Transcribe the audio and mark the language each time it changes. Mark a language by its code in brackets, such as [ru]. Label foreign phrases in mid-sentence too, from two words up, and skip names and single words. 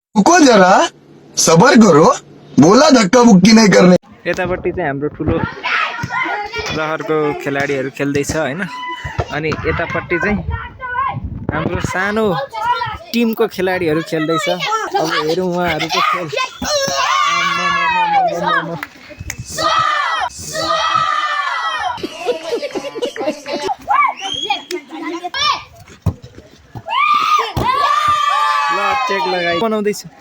[hi] रुको जरा सबर करो बोला धक्का मुक्की नहीं करने। [ne] यतापट्टि चाहिँ हाम्रो ठुलो रहरको खेलाडीहरू खेल्दैछ हैन अनि यतापट्टि चाहिँ हाम्रो सानो टिमको खेलाडीहरू खेल्दैछ। अब हेरौँ उहाँहरूको खेल। ल चेक लगाइ बनाउँदैछ।